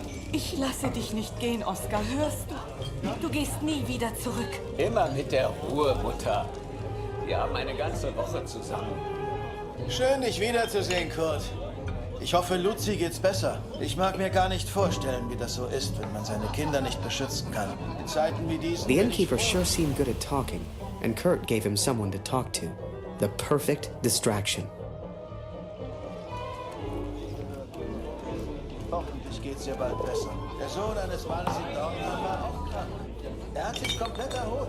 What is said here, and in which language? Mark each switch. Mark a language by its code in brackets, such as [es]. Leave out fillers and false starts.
[de] Ich lasse dich nicht gehen, Oskar, hörst du? Du gehst nie wieder zurück. Immer mit der Ruhe, Mutter. Wir haben eine ganze Woche zusammen. Schön, dich wiederzusehen, Kurt. Ich hoffe, Luzi geht's besser. Ich mag mir gar nicht vorstellen, wie das so ist, wenn man seine Kinder nicht beschützen kann. In Zeiten wie diesen... [en] The innkeeper sure seemed good at talking, and Kurt gave him someone to talk to. The perfect distraction. [de] Hoffentlich geht's dir bald besser. Der Sohn eines Mannes in Dortmund war auch krank. Er hat sich komplett erholt.